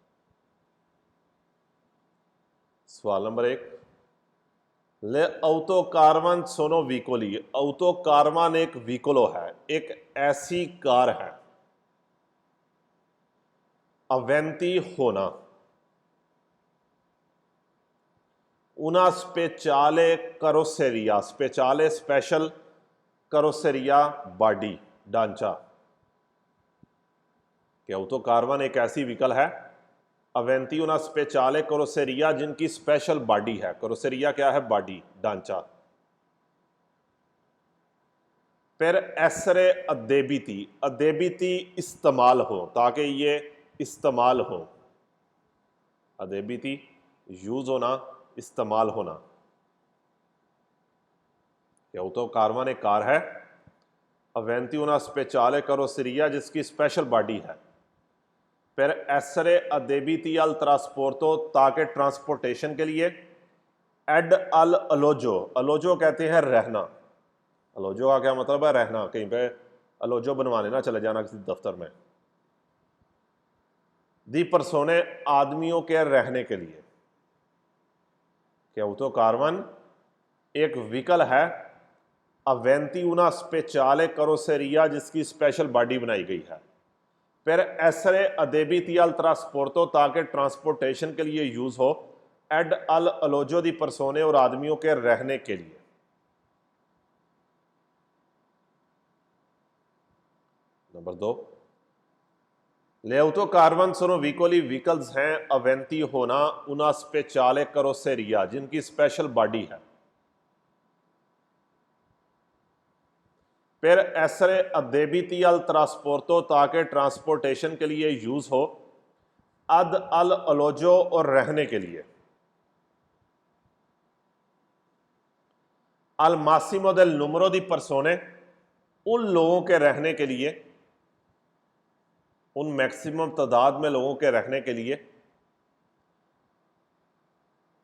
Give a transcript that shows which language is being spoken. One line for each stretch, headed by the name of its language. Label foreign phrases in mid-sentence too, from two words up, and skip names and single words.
Hindi: सवाल नंबर 1,
Italian: le autocaravan sono veicoli,
Hindi: ऑटोकार्वन एक व्हीकोलो है, एक ऐसी कार है। अवेंती होना,
Italian: una speciale carrozzeria,
Hindi: स्पेशल स्पेशल करोसेरिया बॉडी ढांचा। क्या ऑटोकार्वन एक ऐसी व्हीकल है,
Italian: aventi una speciale carrozzeria,
Hindi: जिनकी स्पेशल बॉडी है। करोसेरिया क्या है? बॉडी, ढांचा।
Italian: per essere adibiti,
Hindi: अदेबिती इस्तेमाल हो, ताकि ये इस्तेमाल हो। अदेबिती यूज होना, इस्तेमाल होना। ऑटोकार्वन एक कार है,
Italian: aventi una speciale carrozzeria,
Hindi: जिसकी स्पेशल बॉडी है।
Italian: per essere adibiti al trasporto,
Hindi: ताकि ट्रांसपोर्टेशन के लिए।
Italian: ed all'alloggio,
Hindi: अलोजो कहते हैं रहना। अलोजो का क्या मतलब है? रहना। कहीं पे अलोजो बनवाने ना चले जाना किसी दफ्तर में।
Italian: di persone,
Hindi: आदमियों के रहने के लिए। क्या ऑटोकार्वन एक व्हीकल है,
Italian: aventi una speciale carrozzeria,
Hindi: जिसकी स्पेशल बॉडी बनाई गई है।
Italian: per essere adibiti al trasporto,
Hindi: ताकि ट्रांसपोर्टेशन के लिए यूज हो।
Italian: ed all'alloggio di persone,
Hindi: और आदमियों के रहने के लिए।
Italian: नंबर 2, le autocaravan sono veicoli
Hindi: व्हीकल्स हैं, अवेंती होना
Italian: una speciale carrozzeria,
Hindi: जिनकी स्पेशल बॉडी है।
Italian: per essere adibiti al trasporto,
Hindi: ताकि ट्रांसपोर्टेशन के लिए यूज हो।
Italian: ed all'alloggio,
Hindi: और रहने के लिए।
Italian: al massimo del numero di persone,
Hindi: उन लोगों के रहने के लिए, उन मैक्सिमम तादाद में लोगों के रहने के लिए।